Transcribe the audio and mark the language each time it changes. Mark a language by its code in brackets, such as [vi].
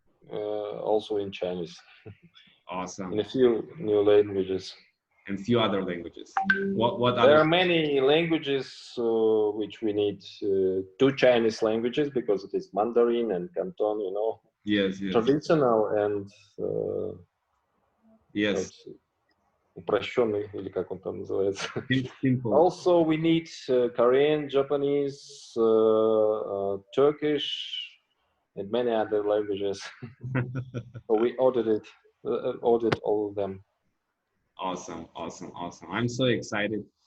[en] Also in Chinese. Awesome. In a few new languages. And few other languages. What there other? Are many languages which we need two Chinese languages because it is Mandarin and Canton, you know. Yes, yes. Traditional and yes. [ru] Упрощенный, или как он там называется. [en] Simple. Also, we need Korean, Japanese, Turkish, and many other languages. So we ordered all of them. Awesome, awesome, awesome. I'm so excited.